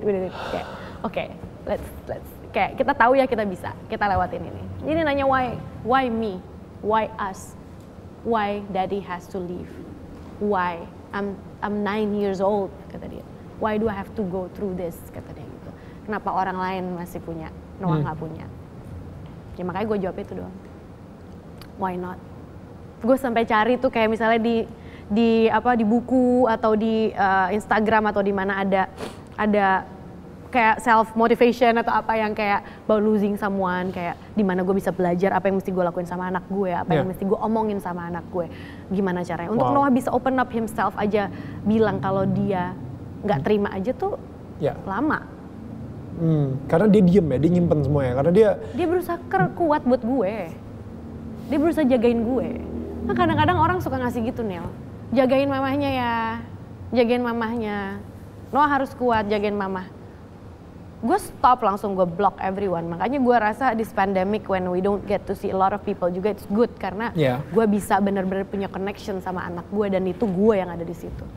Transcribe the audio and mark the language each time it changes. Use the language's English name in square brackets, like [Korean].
[Indonesian] Kayak, [English] okay, let's [Indonesian] kayak kita tahu ya kita bisa. Kita lewatin ini. Jadi nanya [English] why me? Why us? Why daddy has to leave? Why? I'm 9 years old, [Indonesian] kata dia. [English] Why do I have to go through this, [Indonesian] kata dia gitu. Kenapa orang lain masih punya, Noah nggak punya? Ya makanya gue jawab itu doang. [English] Why not? [Indonesian] Gue sampai cari tuh kayak misalnya di buku atau di Instagram atau di mana ada kayak self motivation atau apa yang kayak about losing someone, kayak di mana gue bisa belajar apa yang mesti gue lakuin sama anak gue, apa yang mesti gue omongin sama anak gue, gimana caranya untuk Noah bisa [English] open up himself [Indonesian] aja, bilang kalau dia nggak terima aja tuh lama. Karena dia diem ya, dia nyimpen semuanya, karena dia berusaha kuat buat gue. Dia berusaha jagain gue. Nah kadang-kadang orang suka ngasih gitu, Nel. Jagain mamahnya ya, jagain mamahnya. Noah harus kuat jagain mamah. Gue stop langsung, gue [English] block everyone. [Indonesian] Makanya gue rasa [English] this pandemic when we don't get to see a lot of people [Indonesian] juga [English] it's good. [Indonesian] Karena gue bisa benar-benar punya connection sama anak gue dan itu gue yang ada di situ.